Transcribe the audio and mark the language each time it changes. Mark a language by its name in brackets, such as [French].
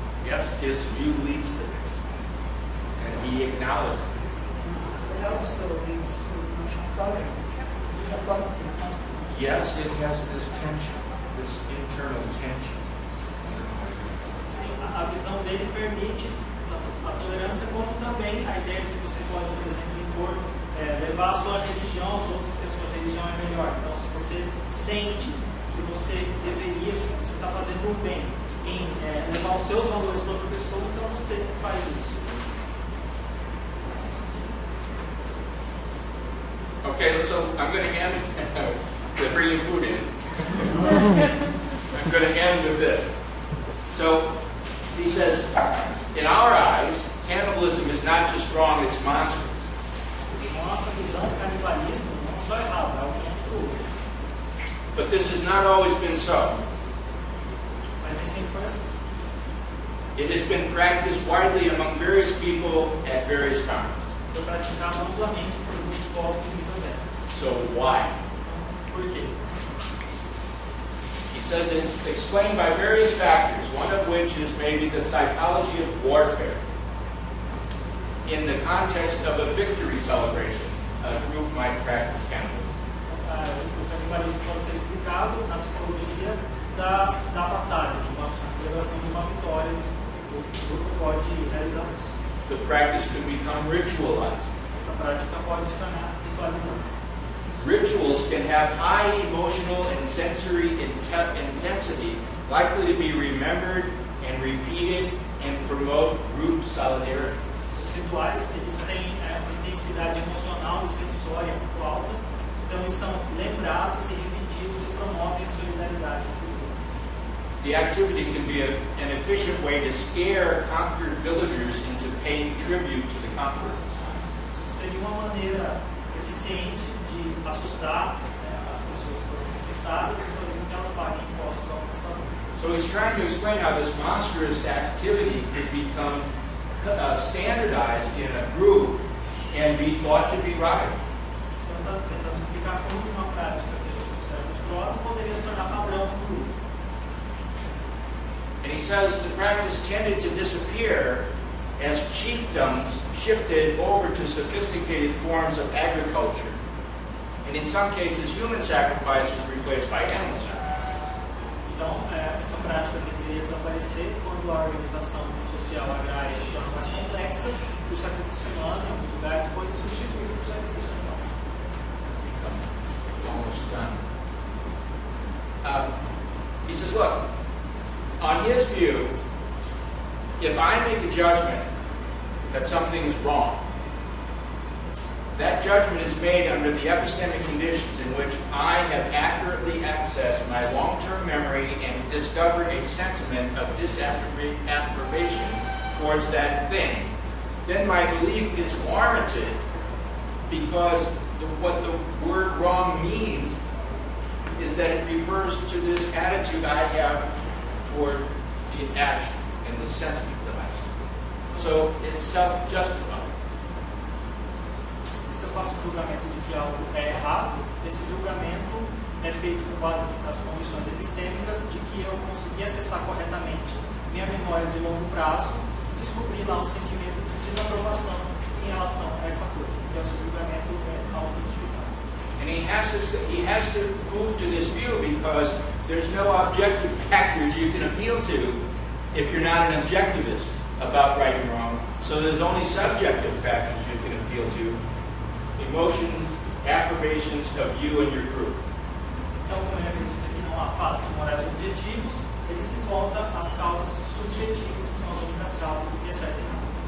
[English] Yes, his view leads to this, and he acknowledges it. It also leads to notion of tolerance. It's a positive concept. Yes, it has this tension, this internal tension. [Portuguese] Sim, a visão dele permite tanto a tolerância quanto também a ideia de que você pode, por exemplo, impor, levar a sua religião aos outros, porque a sua religião é melhor. Então, se você sente que você deveria, que você está fazendo o bem em levar os seus valores para outra pessoa, então você faz isso. [English] Okay, so I'm going to end. They're bringing food in. I'm going to end with this. So he says, in our eyes, cannibalism is not just wrong, it's monstrous. [Portuguese] Na nossa visão, o canibalismo não é só errado, é um monstruoso. [English] But this has not always been so. [Portuguese] Mas nem sempre foi assim. [English] It has been practiced widely among various people at various times. [Portuguese] Foi praticado amplamente por muitos povos e muitas épocas. [English] So why? [Portuguese] Por quê? [English] He says it's explained by various factors, one of which is maybe the psychology of warfare. In the context of a victory celebration, a group might practice cannibalism. [Portuguese] O canibalismo pode ser explicado na psicologia da batalha, na celebração de uma vitória. O grupo pode realizar isso. [English] The practice could become ritualized. [Portuguese] Essa prática pode se tornar ritualizada. [English] Rituals can have high emotional and sensory intensity, likely to be remembered and repeated and promote group solidarity. [Portuguese] Os rituais, eles têm uma intensidade emocional e sensória muito alta, então eles são lembrados e repetidos e promovem a solidariedade. [English] The activity can be an efficient way to scare conquered villagers into paying tribute to the conquerors. [Portuguese] Isso seria uma maneira eficiente de assustar as pessoas que foram conquistadas e fazer com que elas paguem impostos ao conquistador. [English] So he's trying to explain how this monstrous activity could become standardized in a group and be thought to be right. [Portuguese] Então, tentando explicar como uma prática que a gente considera monstruosa poderia se tornar padrão no grupo. [English] And he says the practice tended to disappear as chiefdoms shifted over to sophisticated forms of agriculture. And in some cases, human sacrifice was replaced by animal sacrifice. [Portuguese] Então, essa prática deveria desaparecer quando a organização social agrária se torna mais complexa e o sacrifício humano, em alguns lugares, foi substituído por sacrifício animal. [English] Almost done. He says, look, on his view, if I make a judgment that something is wrong, that judgment is made under the epistemic conditions in which I have accurately accessed my long-term memory and discovered a sentiment of disapprobation towards that thing. Then my belief is warranted because what the word wrong means is that it refers to this attitude I have toward the action and the sentiment that I see. So it's self-justifying. [Portuguese] Se eu faço o julgamento de que algo é errado, esse julgamento é feito com base nas condições epistêmicas de que eu consegui acessar corretamente minha memória de longo prazo e descobrir lá um sentimento de desaprovação em relação a essa coisa. Então, esse julgamento é auto-justificado. [English] And he has to move to this view because there's no objective factors you can appeal to if you're not an objectivist about right and wrong. So there's only subjective factors you can appeal to. Emotions, approbations of you and your group. [Portuguese] Então, como ele acredita que não há fatos morais objetivos, ele se volta às causas subjetivas, que são as únicas causas do que é certo e errado.